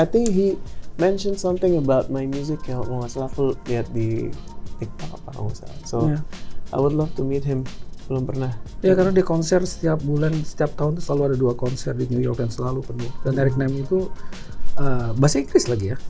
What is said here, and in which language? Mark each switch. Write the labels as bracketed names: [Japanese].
[English] I think he mentioned something about my music. [Indonesian] Kalau nggak salah aku lihat di TikTok apa nggak salah. [English] So I would love to meet him. [Indonesian] Belum pernah. Ya karena dia konser setiap bulan, setiap tahun tuh selalu ada 2 konser di New York dan selalu penuh. Dan Eric Nam itu bahasa Inggris lagi ya.